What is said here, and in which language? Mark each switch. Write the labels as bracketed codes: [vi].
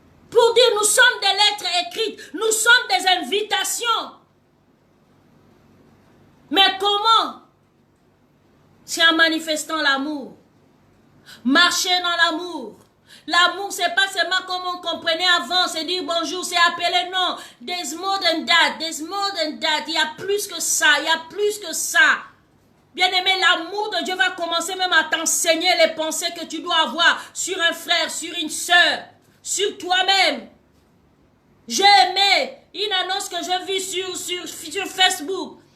[fr] Pour dire, nous sommes des lettres écrites, nous sommes des invitations. Mais comment? C'est en manifestant l'amour. Marcher dans l'amour. L'amour, c'est pas seulement comme on comprenait avant, c'est dire bonjour, c'est appeler, non. [en] There's more than that, there's more than that. [fr] Il y a plus que ça, il y a plus que ça. Bien-aimé, l'amour de Dieu va commencer même à t'enseigner les pensées que tu dois avoir sur un frère, sur une sœur, sur toi-même. J'ai aimé une annonce que je vis sur Facebook.